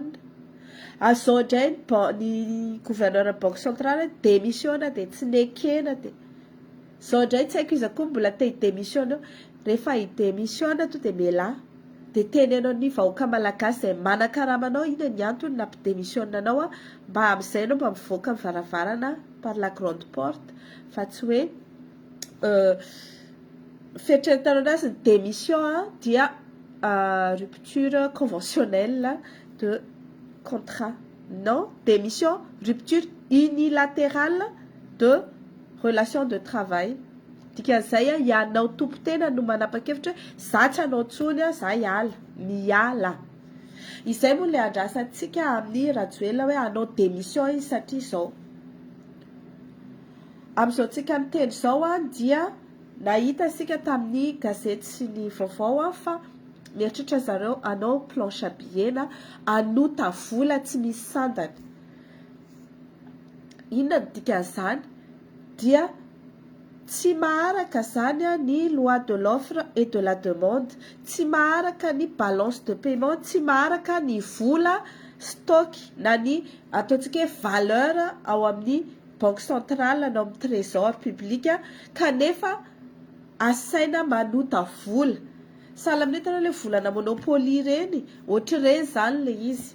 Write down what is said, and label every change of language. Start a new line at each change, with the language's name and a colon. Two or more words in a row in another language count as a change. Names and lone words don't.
Malagasy: Azao indray ny
French: gouverneur banque centrale démission
Malagasy: dia tsy nekena dia zao indray tsy haiko izy koa mbola te démission rehefa démission to dia miala dia tenenao ny vahoaka malagasy izay manan-karamanao ina ny antony na démission anao mba amin'izay anao mba mivoaka amin'ny varavarana
French: par la grande porte
Malagasy: fa tsy hoe fieritreretanao anazy ny démission dia
French: rupture conventionnelle de contrat. Non, démission, rupture unilatérale de relation de travail.
Malagasy: Dikan'izay ianao tompon-tena no manapa-kevitra hoe za tsy anao intsony za hiala, miala. Izay moa ilay andrasantsika amin'ny Rajoelina hoe anao démission izy satria izao. Amin'izao tsika miteny izao dia nahita isika tamin'ny gazety sy ny vaovao fa mieritritra zareo anao
French: planche à billets
Malagasy: na anota vola tsy misy sandany. Inona ny dikan'izany dia tsy maharaka zany ny
French: loi de l'offre et de la demande,
Malagasy: tsy maharaka ny
French: balance de paiement,
Malagasy: tsy maharaka ny vola stock na ny ataontsika hoe valeur ao amin'ny
French: banque centrale
Malagasy: na amin'ny
French: trésor public
Malagasy: kanefa asaina manota vola. Sahala amin'itana ilay volana monopoly ireny, ohatr'ireny zany ilay izy.